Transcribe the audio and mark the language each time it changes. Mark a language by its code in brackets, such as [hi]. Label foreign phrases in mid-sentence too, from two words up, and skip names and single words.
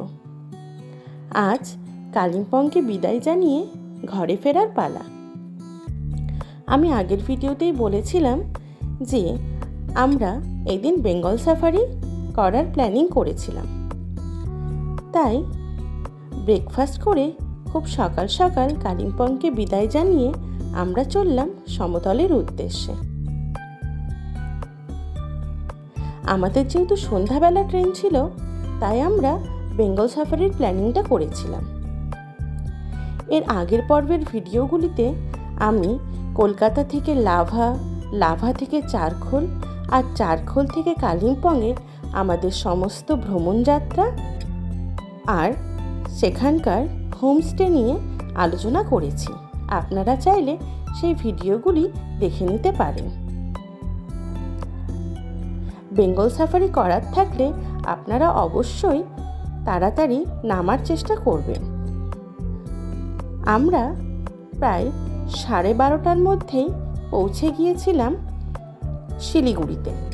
[bn] আজ কালিম্পংকে বিদায় জানিয়ে ঘরে ফেরার পালা। আমি আগের ভিডিওতেই বলেছিলাম যে আমরা এদিন বেঙ্গল সাফারি করার প্ল্যানিং করেছিলাম, তাই ব্রেকফাস্ট করে খুব সকাল সকাল কালিম্পংকে বিদায় জানিয়ে আমরা চললাম সমতলের উদ্দেশ্যে। আমাদের যেহেতু সন্ধ্যাবেলা ট্রেন ছিল তাই আমরা বেঙ্গল সাফারির প্ল্যানিংটা করেছিলাম। এর আগের পর্বের ভিডিওগুলিতে আমি কলকাতা থেকে লাভা, লাভা থেকে চারখোল ও চারখোল থেকে কালিম্পংকে আমাদের সমস্ত ভ্রমণ যাত্রা ও সেখানকার হোমস্টে নিয়ে আলোচনা করেছি। আপনারা চাইলে সেই ভিডিওগুলি দেখে নিতে পারেন। বেঙ্গল সাফারি করার থাকলে আপনারা অবশ্যই তাড়াতাড়ি নামার চেষ্টা করবেন। আমরা প্রায় 12:30টার মধ্যেই পৌঁছে গিয়েছিলাম শিলিগুড়িতে।